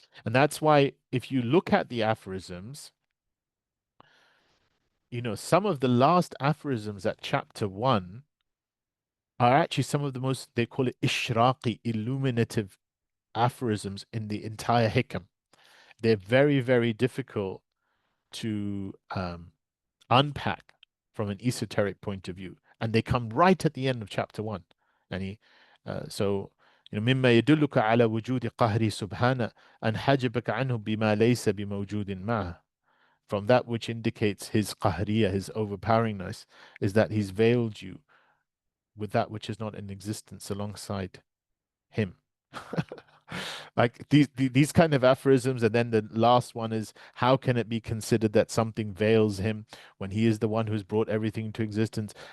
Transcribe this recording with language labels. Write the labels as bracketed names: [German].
[English] And that's why if you look at the aphorisms, some of the last aphorisms at chapter 1 are actually some of the most, they call it ishraqi, illuminative aphorisms in the entire hikam. They're very, very difficult to unpack from an esoteric point of view. And they come right at the end of chapter 1. [Arabic] So, مما يدلك على وجود قهره سبحانه أن حجبك عنه بما ليس بموجود معه. [English] From that which indicates his qahriya, his overpoweringness, is that he's veiled you with that which is not in existence alongside him. Like these kind of aphorisms. And then the last one is, how can it be considered that something veils him when he is the one who's brought everything into existence?